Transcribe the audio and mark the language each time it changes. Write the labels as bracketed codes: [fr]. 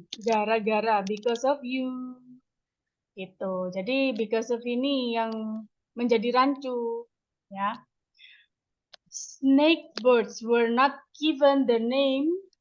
[id] Gara-gara, [en] because of you. [id] Gitu. Jadi because of ini yang menjadi rancu. Ya. [en] Snake birds were not given the name.